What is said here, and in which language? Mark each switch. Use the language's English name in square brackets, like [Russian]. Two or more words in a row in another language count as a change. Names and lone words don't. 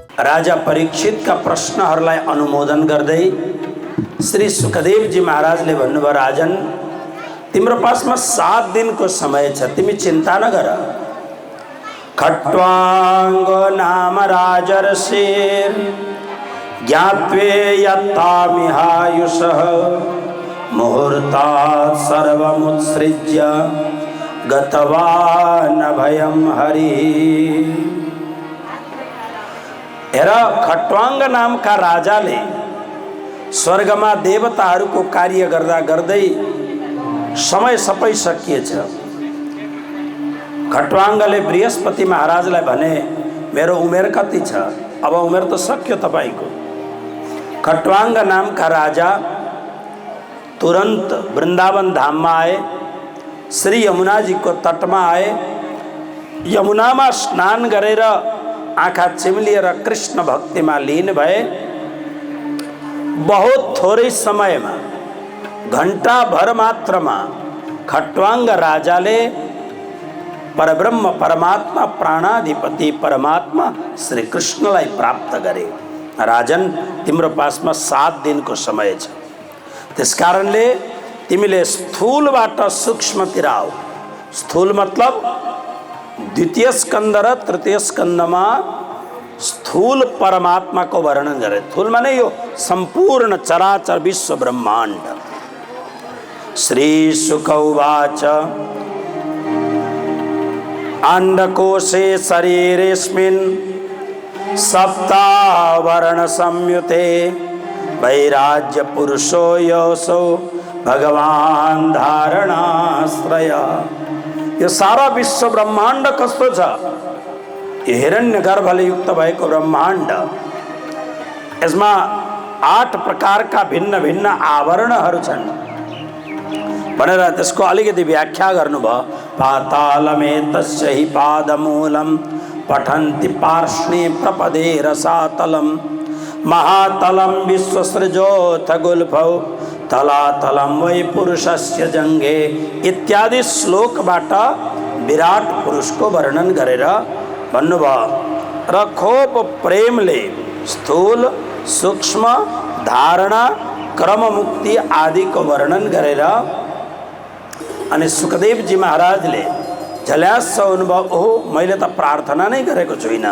[Nepali] राजा परीक्षित का प्रश्नहरूलाई अनुमोदन गर्दै श्री सुखदेव जी महाराजले भन्नुभयो, राजन तिम्रो पासमा 7 दिनको समय छ, तिमी चिन्ता नगर। [Sanskrit] खट्वांग नाम राजर्षिर ज्ञात्वे यत्तामिहायुषः मुहूर्तात् सर्वमुत्सृज्य गतवान् भयं हरि। [Nepali] हेर, खट्वांग नामका राजाले स्वर्गमा देवताहरूको कार्य गर्दा गर्दै समय सबै सकिएछ। खट्वांगले बृहस्पति महाराजलाई भने, मेरो उमेर कति छ? अब उमेर त सक्यो तपाईको। खट्वांग नामका राजा तुरंत वृंदावन धाममा आए, श्री यमुना जी को तटमा आए, यमुनामा स्नान गरेर आँखा चिम्लिएर कृष्ण भक्तिमा लीन भए। बहुत थोरै समयमा, घंटा भर मात्रमा खट्वांग राजाले परब्रह्म परमात्मा प्राणाधिपति परमात्मा श्री कृष्णलाई प्राप्त गरे। राजन तिम्रो पासमा 7 दिनको समय छ, त्यसकारणले तिमीले स्थूलबाट सूक्ष्मतिर आऊ। स्थूल मतलब द्वितीय स्कंद र तृतीय स्कंदमा स्थूल परमात्मा को वर्णन गरे। स्थूल माने यो संपूर्ण चराचर विश्व ब्रह्मांड। [Sanskrit] श्री शुक उवाच अंडकोशे शरीरेस्मिन् सप्तावरण संयुते वैराज्य पुरुषो योऽसौ भगवान धारणाश्रय। [Nepali] यो सारा विश्व ब्रह्मांड कस्तो छ? यो हिरण्यगर्भले युक्त भएको ब्रह्मांड। यसमा 8 प्रकारका भिन्न भिन्न आवरणहरू छन् भनेर त्यसको अलिकति व्याख्या गर्नुभयो। [Sanskrit] पातालमेतस्य हि पादमूलं पठन्ति पार्ष्णे प्रपदे रसातलं महातलं विश्वसृजोऽथ गुल्फौ तलातलं वै पुरुषस्य जंगे [Nepali] इत्यादि श्लोकबाट विराट पुरुषको वर्णन गरेर भन्नुभयो र खूब प्रेमले स्थूल सूक्ष्म धारणा क्रम मुक्ति आदि को वर्णन गरेर अनि सुखदेव जी महाराजले झल्यास अनुभव, ओहो मैले त प्रार्थना नै गरेको छुइनँ।